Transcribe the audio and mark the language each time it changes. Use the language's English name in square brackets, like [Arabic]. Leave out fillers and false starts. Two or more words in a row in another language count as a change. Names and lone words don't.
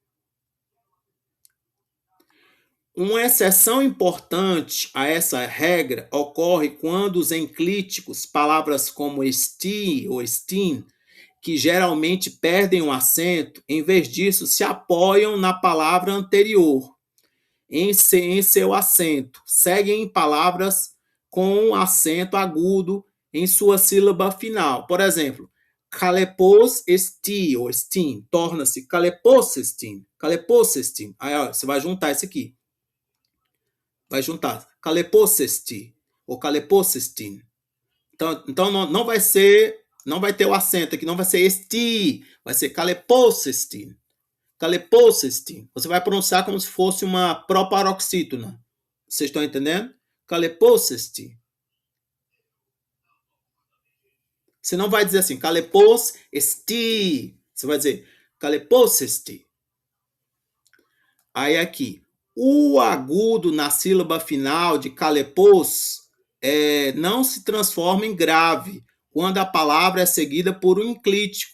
[Portuguese] Uma exceção importante a essa regra ocorre quando os enclíticos, palavras como esti ou estin, que geralmente perdem um acento, em vez disso se apoiam na palavra anterior em seu acento. Seguem palavras com acento agudo em sua sílaba final. Por exemplo, [Greek] χαλεπός ἐστι [Portuguese] ou estin torna-se [Greek] χαλεπός ἐστιν. χαλεπός ἐστιν. [Portuguese] Aí ó, você vai juntar isso aqui. Vai juntar [Greek] χαλεπός ἐστι [Portuguese] ou [Greek] χαλεπός ἐστιν. [Portuguese] Então não vai ter o acento aqui, não vai ser esti, vai ser [Greek] χαλεπός ἐστιν. χαλεπός ἐστιν. [Portuguese] Você vai pronunciar como se fosse uma proparoxítona. Vocês estão entendendo? [Greek] χαλεπός ἐστιν. [Portuguese] Você não vai dizer assim, calepocesti. Você vai dizer calepocesti. Aí aqui, o agudo na sílaba final de calepos não se transforma em grave quando a palavra é seguida por um enclítico.